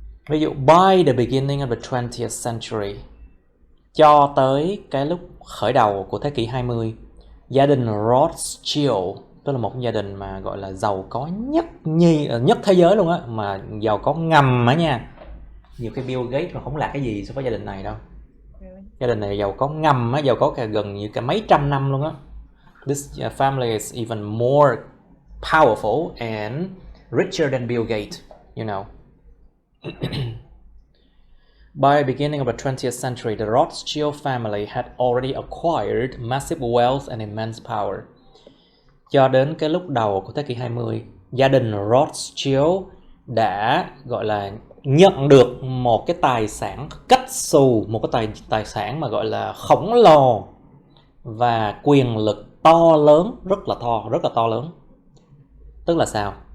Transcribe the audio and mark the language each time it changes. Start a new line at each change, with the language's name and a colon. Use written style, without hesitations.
Vietnamese: Ví dụ by the beginning of the 20th century, cho tới cái lúc khởi đầu của thế kỷ 20, gia đình Rothschild, tức là một gia đình mà gọi là giàu có nhất thế giới luôn á, mà giàu có ngầm á nha. Nhiều cái Bill Gates mà không là cái gì so với gia đình này đâu. Gia đình này giàu có ngầm á, giàu có gần như cả mấy trăm năm luôn á.
English: This family is even more powerful and richer than Bill Gates, you know. By the beginning of the 20th century, the Rothschild family had already acquired massive wealth and immense power.
Vietnamese: Cho đến cái lúc đầu của thế kỷ 20, gia đình Rothschild đã gọi là nhận được một cái tài sản cách xù, một cái tài sản mà gọi là khổng lồ và quyền lực to lớn, rất là to lớn. Tức là sao?